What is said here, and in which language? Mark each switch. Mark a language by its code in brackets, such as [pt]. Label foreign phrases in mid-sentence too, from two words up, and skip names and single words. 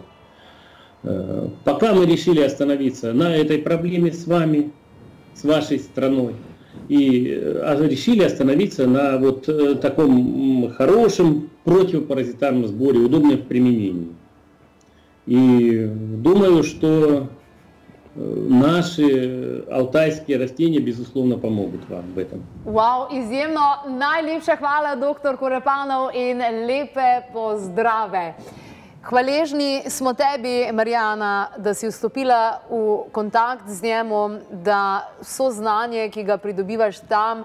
[ru] Пока мы решили остановиться на этой проблеме с вами, с вашей страной, и решили остановиться на вот таком хорошем противопаразитарном сборе, удобном в применении. И думаю, что наши алтайские растения, безусловно, помогут вам в этом. [sl] Wow, izjemno. Najlepša hvala, dr. Korepanov, in lepe pozdrave. Hvaležni smo tebi, Marjana, da si vstopila v kontakt z njemu, da vso znanje, ki ga pridobivaš tam,